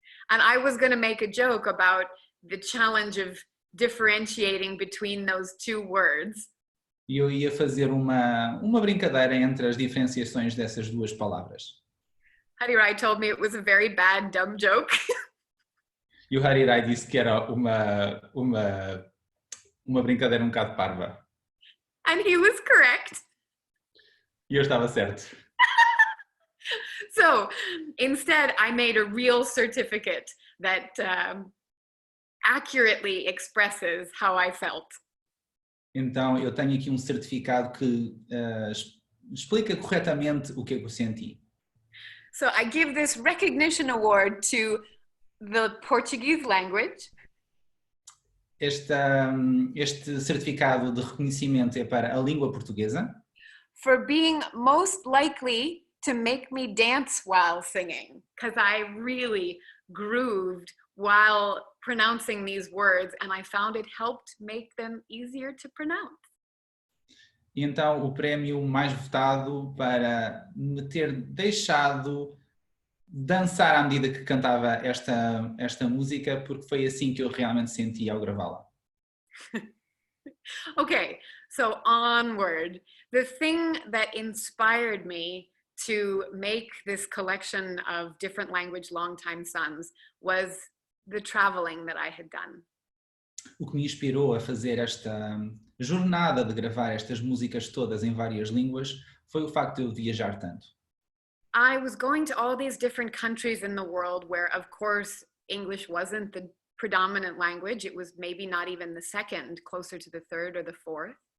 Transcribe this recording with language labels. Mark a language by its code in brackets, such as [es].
[en] And I was going to make a joke about the challenge of differentiating between those two words. [pt] E eu ia fazer uma brincadeira entre as diferenciações dessas duas palavras. [en] Hari Rai told me it was a very bad, dumb joke. [pt] E o Hari Rai disse que era uma brincadeira um bocado parva. [en] And he was correct. [pt] E eu estava certo. [en] So instead, I made a real certificate that accurately expresses how I felt. [pt] Então eu tenho aqui um certificado que explica corretamente o que eu senti. [en] So I give this recognition award to the Portuguese language. [pt] Este certificado de reconhecimento é para a língua portuguesa. [en] For being most likely to make me dance while singing, because I really grooved while pronouncing these words, and I found it helped make them easier to pronounce. [pt] E então o prémio mais votado para me ter deixado dançar à medida que cantava esta música, porque foi assim que eu realmente senti ao gravá-la. [en] Okay, so onward. The thing that inspired me to make this collection of different language longtime sons was the traveling that I had done. [pt] O que me inspirou a fazer esta jornada de gravar estas músicas todas em várias línguas foi o facto de eu viajar tanto. [en] I was going to all these different countries in the world where, of course, English wasn't the predominant language. It was maybe not even the second, closer to the third or the fourth.